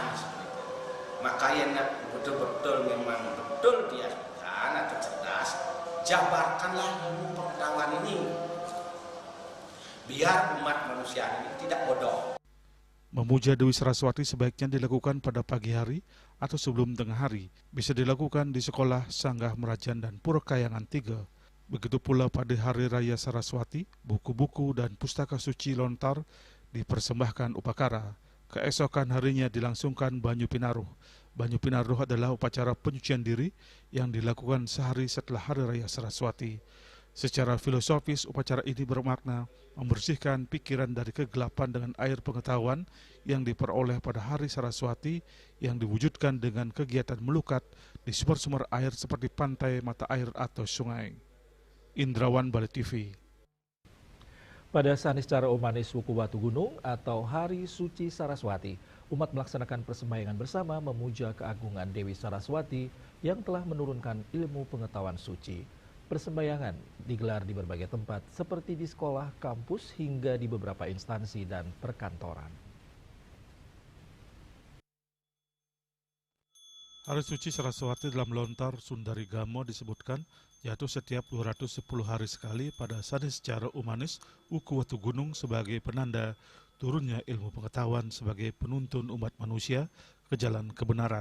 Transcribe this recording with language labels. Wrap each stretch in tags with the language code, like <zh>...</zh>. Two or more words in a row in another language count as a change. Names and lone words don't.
<id>Maka yang betul-betul memang betul dia kan atau cerdas, jabarkanlah ilmu pengetahuan ini biar umat manusia ini tidak bodoh. Memuja Dewi Saraswati sebaiknya dilakukan pada pagi hari atau sebelum tengah hari. Bisa dilakukan di sekolah, sanggah, merajan, dan pura kayangan 3. Begitu pula pada hari raya Saraswati, buku-buku dan pustaka suci lontar dipersembahkan upakara. Keesokan harinya dilangsungkan Banyu Pinaruh. Banyu Pinaruh adalah upacara penyucian diri yang dilakukan sehari setelah Hari Raya Saraswati. Secara filosofis, upacara ini bermakna membersihkan pikiran dari kegelapan dengan air pengetahuan yang diperoleh pada Hari Saraswati yang diwujudkan dengan kegiatan melukat di sumber-sumber air seperti pantai, mata air, atau sungai. Indrawan, Bali TV. Pada Saniscara Umanis Wuku Watu Gunung atau Hari Suci Saraswati, umat melaksanakan persembayangan bersama memuja keagungan Dewi Saraswati yang telah menurunkan ilmu pengetahuan suci. Persembayangan digelar di berbagai tempat seperti di sekolah, kampus, hingga di beberapa instansi dan perkantoran. Hari Suci Saraswati dalam lontar Sundari Gamo disebutkan jatuh setiap 210 hari sekali pada Saniscara Umanis Wuku Watu Gunung sebagai penanda turunnya ilmu pengetahuan sebagai penuntun umat manusia ke jalan kebenaran.</id>